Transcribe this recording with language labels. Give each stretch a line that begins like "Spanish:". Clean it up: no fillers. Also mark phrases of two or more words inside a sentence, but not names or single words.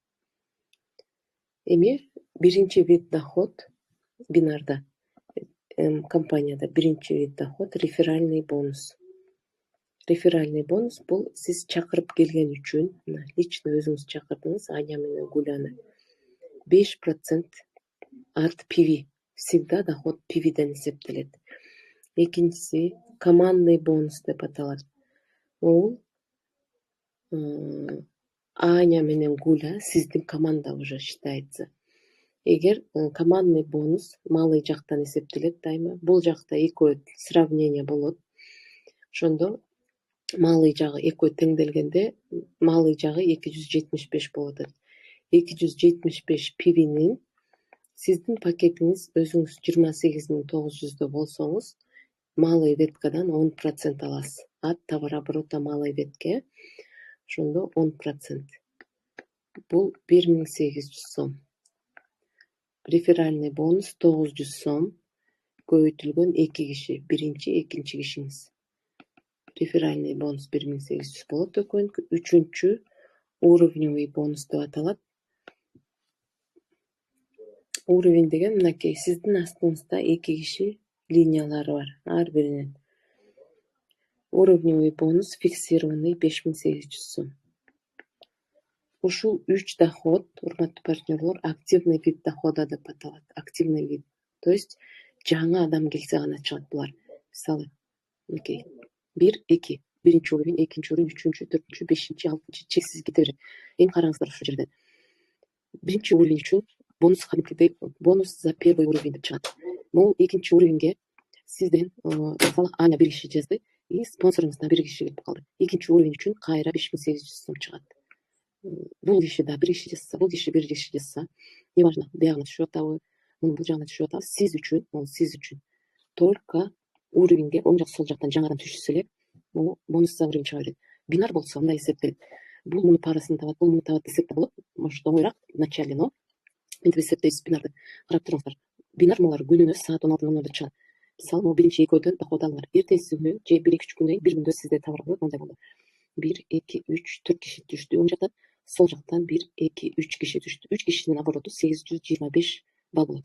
Kyrgyz: Эми биринчи
Russian: вид доход
Kyrgyz: бинарда, компанияда биринчи
Russian: вид доход реферальный бонус. Реферальный бонус
Kyrgyz: бул сиз чакырып келген үчүн, лично өзүңүз чакырдыңыз Аня менен Гуляны.
Russian: 5% от пиви. Всегда доход
Kyrgyz: пивиден эсептелет. Экинчиси
Russian: командный бонус
Kyrgyz: деп аталат. Ол Аня менен Гуля сиздин команда
Russian: уже считается.
Kyrgyz: Эгер
Russian: командный бонус
Kyrgyz: малый жактан эсептелет дайыма, бул жакта экөө сравнение болот. Ошондо малый жагы экөө теңделгенде малый жагы 275 болот. 275 пивинин сиздин пакетиңиз өзүңүз 28.900 болсоңуз, малый веткадан 10% аласыз.
Russian: От товарооборота малый ветке ошондо 10%.
Kyrgyz: Бул 1800 сом.
Russian: Реферальный бонус
Kyrgyz: 900 сом. Көбөйтүлгөн 2 киши, биринчи, экинчи кишиңиз.
Russian: Реферальный бонус
Kyrgyz: 1800 болот экөөнүкү. Үчүнчү
Russian: уровневый бонус
Kyrgyz: деп аталат. Уровень деген мынакей, сиздин астыңызда 2 киши линиялары бар, ар биринин.
Russian: Уровневый бонус фиксированный 5800 сом.
Kyrgyz: Ушул 3 доход, урматтуу партнерлор,
Russian: активный вид дохода
Kyrgyz: деп аталат.
Russian: Активный вид. То есть
Kyrgyz: жаңы адам келсе гана чыгат булар. Мисалы, мынакей 1-2, биринчи уровень, экинчи уровень, үчүнчү, төртүнчү, бешинчи, алтынчы, чексиз кете берет. Эми караңыздар ушул жерде. Биринчи уровень үчүн бонус кадимкидей
Russian: бонус за первый уровень
Kyrgyz: деп чыгат. Бул экинчи уровеньге сизден мисалы Аня бир киши жазды и спонсоруңуздан бир киши келип калды. Экинчи уровень үчүн кайра 5800 сом чыгат. бул киши да бир иши жасаса, бул киши бир иши жасаса, неважно, биягына түшүп атабы, мунун бул жагына түшүп атабы, сиз үчүн, могу сиз үчүн только уровеньге оң жак сол жактан жаңадан түшсө эле могу
Russian: бонус за уровень
Kyrgyz: чыга берет. Бинар болсо мындай эсептелет. Бул мунун парасын табат, бул муну табат десек да болот. Может оңоюраак
Russian: в начале,
Kyrgyz: но мынтип эсептейбиз бинарды. Карап туруңуздар. Бинар булар күнүнө саат 16:00 чыгат. Мисалы, могу биринчи экөөдөн доход алыңар. Эртеси күнү же 1-2 күндөн кийин бир күндө сизде товар болот, мындай болду. 1, 2, 3, 4 киши түштү. Оң жактан, сол жактан 1, 2, 3 киши түштү. 3 кишинин обороту 825 балл болот.